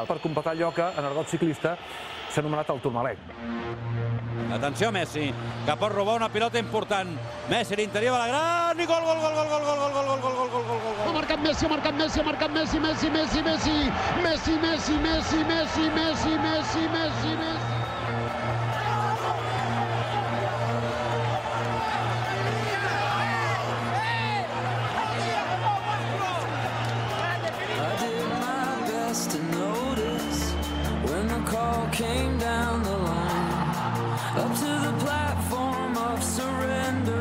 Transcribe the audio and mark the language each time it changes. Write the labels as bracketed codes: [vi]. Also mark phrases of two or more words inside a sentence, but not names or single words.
[ca] Per completar allò que en argot ciclista s'ha anomenat el Tourmalet. Atenció Messi, que pot robar una pilota important. Messi a l'interior de la gran i gol, gol, gol, gol, gol, gol, gol, gol, gol, gol, gol, gol. Ha marcat Messi, ha marcat Messi, ha marcat Messi, Messi, Messi, Messi, Messi, Messi, Messi, Messi, Messi, Messi, Messi, Messi. [en] To notice when the call came down the line up to the platform of surrender.